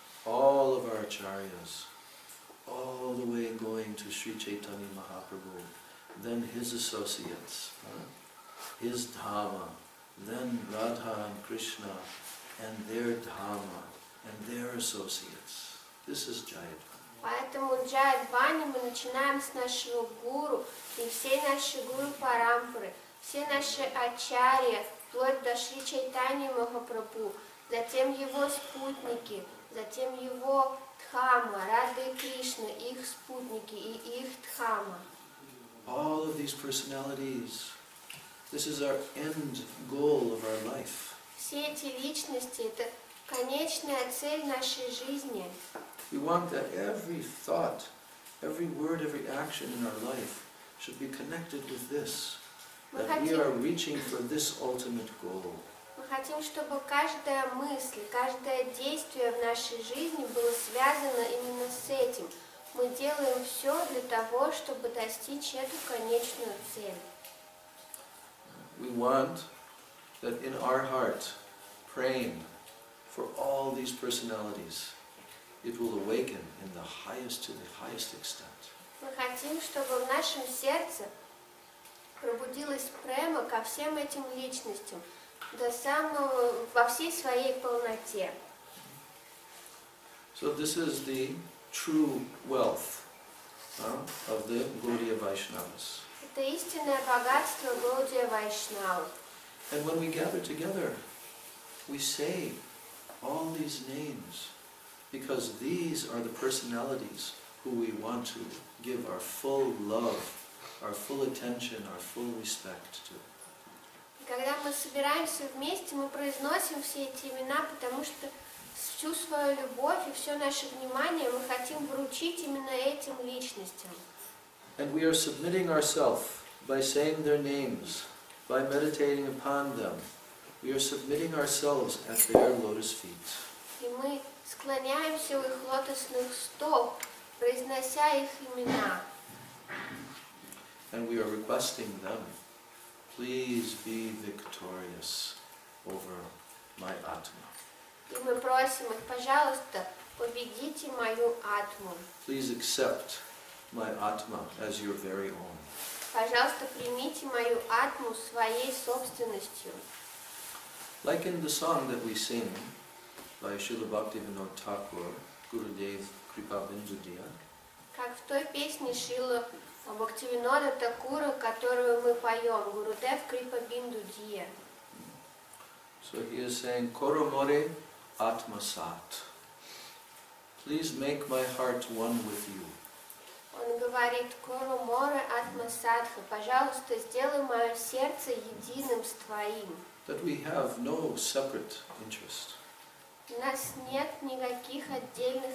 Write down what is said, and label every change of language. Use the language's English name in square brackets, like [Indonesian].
[English] All of our acharyas, all the way going to Sri Chaitanya Mahaprabhu, then his associates, his Dhamma, then Radha and Krishna, and their Dhamma, and their associates. This is Jaya dhvani. [Russian] Поэтому Джая dhvani мы начинаем с нашего гуру и всей нашей гуру парампары, все наши ачарьи, вплоть до Шри Чайтаньи Махапрабху, затем его спутники, затем его Дхамма, Рада и Кришна, их спутники и их Дхамма. [English] All of these personalities, this is our end goal of our life. [Russian] Все эти личности – это конечная цель нашей жизни. [English] We want that every thought, every word, every action in our life should be connected with this, that we are reaching for this ultimate goal. [Russian] Мы хотим, чтобы каждая мысль, каждое действие в нашей жизни было связано именно с этим. Мы делаем все для того, чтобы достичь эту конечную цель. [English] We want that in our heart, praying for all these personalities, it will awaken in the highest to the highest extent. [Russian] Мы хотим, чтобы в нашем сердце пробудилась према ко всем этим личностям, до самого, во всей своей полноте. [English] So this is the true wealth of the Gaudiya Vaishnavas. [Russian] Это истинное богатство Гаудия Вайшнав. [English] And when we gather together, we say all these names because these are the personalities who we want to give our full love, our full attention, our full respect to. [Russian] Когда мы собираемся вместе, мы произносим все эти имена, потому что всю свою любовь и все наше внимание мы хотим вручить именно этим личностям. [English] And we are submitting ourselves by saying their names, by meditating upon them. We are submitting ourselves at their lotus feet. [Russian] И мы склоняемся у их лотосных стоп, произнося их имена. [English] And we are requesting them, please be victorious over my Atma. [Russian] И мы просим их, пожалуйста, победите мою атму. [English] Please accept my Atma as your very own. [Russian] Пожалуйста, примите мою атму своей собственностью. [English] Like in the song that we sing by Srila Bhaktivinoda Thakur, Gurudev Kripa Bindudiya, [Russian] Как в той песне Шрила Бхактивинода Такура, которую мы поем, Гурудев Крипа Бинду Дия. [English] so he is saying, [Bangla] Koromore Atma Sat. [English] Please make my heart one with you. [Russian] Он говорит, [Bangla] Кору море атма садха, [Russian] пожалуйста, сделай мое сердце единым с твоим. [English] That we have no separate interest. [Russian] У нас нет никаких отдельных